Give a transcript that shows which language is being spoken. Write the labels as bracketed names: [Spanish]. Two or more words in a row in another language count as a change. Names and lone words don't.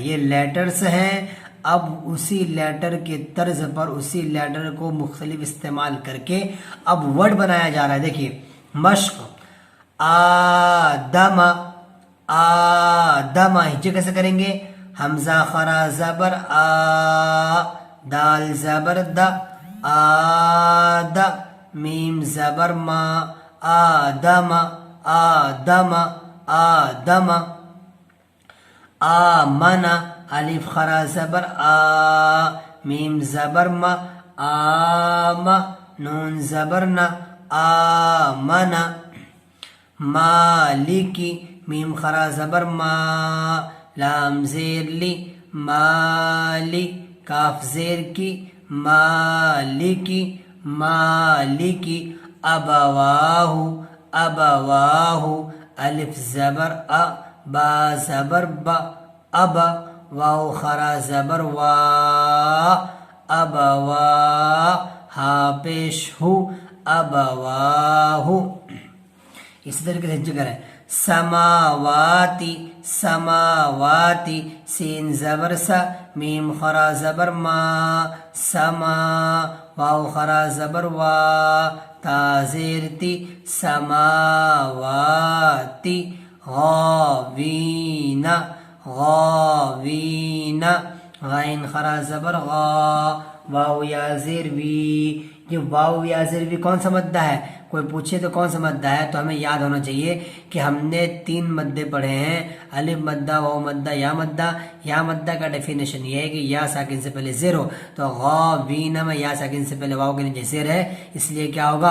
[Urdu] یہ لیٹرز ہیں، اب اسی لیٹر کے طرز پر اسی لیٹر کو مختلف استعمال کر کے اب ورڈ بنایا جا رہا ہے۔ دیکھیے مشق، آدم، آدم، ہجے کیسے کریں گے؟ حمزہ خرا زبر آ، دال زبر دا، آد، میم زبر ما، آدم، آدم، آدم، آمن، الف خرا زبر آ، میم زبر ما، آم، نون زبر نا، آمن، مالکی، میم خرا زبر ما، لام زیر لی، مالی، کاف زیر کی، مالکی، مالکی، ابواہ، ابواہ، الف زبر ا، با زبر با، اب، واو خرا زبر وا، ابوا، ہا پیش ہو، ابواہ۔ اسی طریقے سے ذکر ہے سماواتی، سماواتی، سین زبر سا، میم خرا زبر ما، سما، واو خرا زبر وا، تا زیر تی، سماواتی، غاوین، غاوین، غین خرا زبر غا، واو یا زیر وی، یہ واو یا زیر بھی کون سا مدہ ہے؟ کوئی پوچھے تو کون سا مدہ ہے، تو ہمیں یاد ہونا چاہیے کہ ہم نے 3 مدے پڑھے ہیں، الف مدہ، واو مدہ، یا مدہ۔ یا مدہ کا ڈیفینیشن یہ ہے کہ یا ساکن سے پہلے زیر ہو، تو غابین میں یا ساکن سے پہلے واو کے نیچے زیر ہے، اس لیے کیا ہوگا؟